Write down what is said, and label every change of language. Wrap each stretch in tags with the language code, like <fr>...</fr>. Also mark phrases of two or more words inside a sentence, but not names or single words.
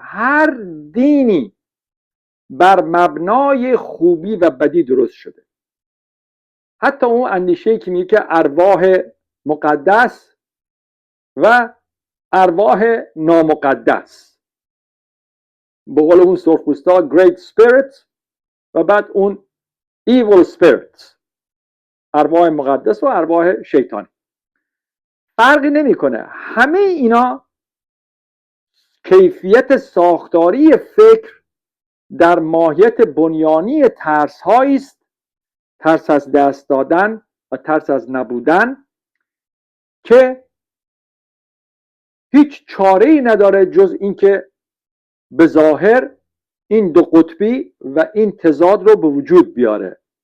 <fa>هر دینی بر مبنای خوبی و بدی درست شده. حتی اون اندیشه‌ای که میگه که ارواح مقدس و ارواح نامقدس، به قول اون سرخپوستا</fa> <en>great spirit</en> <fa>و بعد اون</fa> <en>evil spirit،</en> <fa>ارواح مقدس و ارواح شیطانی، فرقی نمیکنه. همه اینا کیفیت ساختاری فکر در ماهیت بنیانی ترس هایی است، ترس از دست دادن و ترس از نبودن، که هیچ چاره‌ای نداره جز اینکه به ظاهر این دو قطبی و این تضاد رو به وجود بیاره.</fa>